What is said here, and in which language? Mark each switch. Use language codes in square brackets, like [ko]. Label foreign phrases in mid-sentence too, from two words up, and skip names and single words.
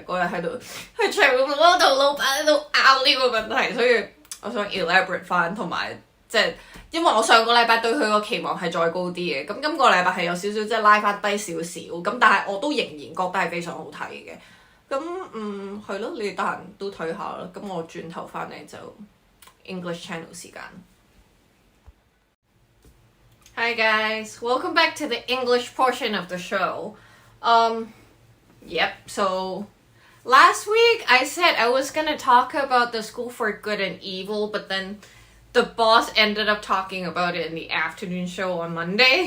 [yue] 嗰日喺度喺場嗰度老闆喺度拗呢個問題，所以我想 elaborate 翻，同埋即係因為我上個禮拜對佢個期望係再高啲嘅，咁今個禮拜係有少少即係拉翻低少少，咁但係我都仍然覺得係非常好睇嘅。咁係咯，你哋得閒都睇下啦。咁我轉頭翻嚟就 English Channel 時間。 [en] Hi guys, welcome back to the English portion of the show. So last week I said I was gonna talk about the School for Good and Evil, but then the boss ended up talking about it in the afternoon show on Monday.